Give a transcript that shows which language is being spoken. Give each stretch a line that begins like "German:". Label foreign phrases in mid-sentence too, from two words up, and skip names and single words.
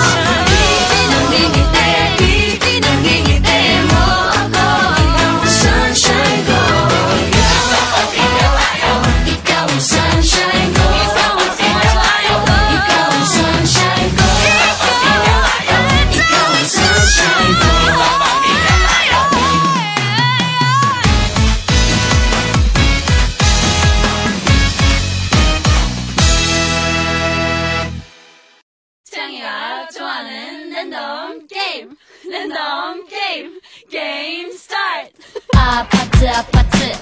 Filipino: Pinangingiti, nangingiti mo ako. Ikaw ang sunshine ko. Ikaw ang sunshine ko. Ikaw ang sunshine ko. Ikaw ang sunshine ko. Ikaw ang sunshine ko.
Korean: 창이가 좋아하는 랜덤 게임. 랜덤 게임. 게임 스타트. 아파트